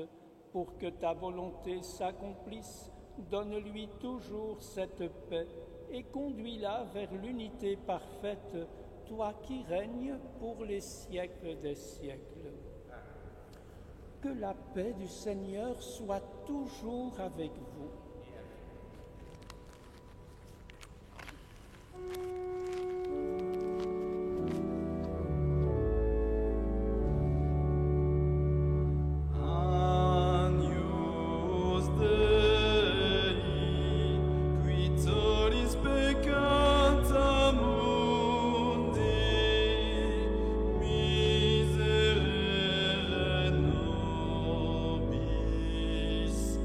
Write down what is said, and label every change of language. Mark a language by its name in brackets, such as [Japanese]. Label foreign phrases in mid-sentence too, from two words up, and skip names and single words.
[French] Pour que ta volonté s'accomplisse, donne-lui toujours cette paix et conduis-la vers l'unité parfaite, toi qui règnes pour les siècles des siècles. » Que la paix du Seigneur soit toujours avec vous. [Latin] Agnus Dei, qui tollis peccata mundi, miserere nobis.